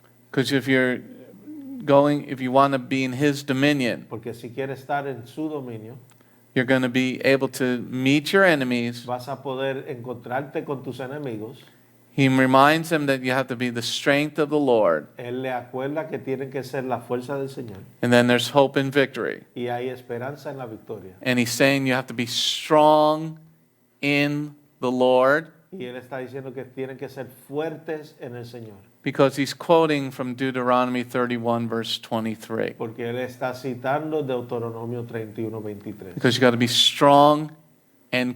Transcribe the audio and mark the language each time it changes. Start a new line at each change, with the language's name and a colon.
English: Because if you want to be in his dominion,
Spanish: Porque si quieres estar en su dominio,
English: you're going to be able to meet your enemies.
Spanish: vas a poder encontrarte con tus enemigos.
English: He reminds them that you have to be the strength of the Lord.
Spanish: Él le acuerda que tienen que ser la fuerza del Señor.
English: And then there's hope and victory.
Spanish: Y hay esperanza en la victoria.
English: And he's saying you have to be strong in the Lord,
Spanish: Y él está diciendo que tienen que ser fuertes en el Señor.
English: because he's quoting from Deuteronomy 31, verse 23.
Spanish: Porque él está citando Deuteronomio 31:23.
English: Because you got to be strong and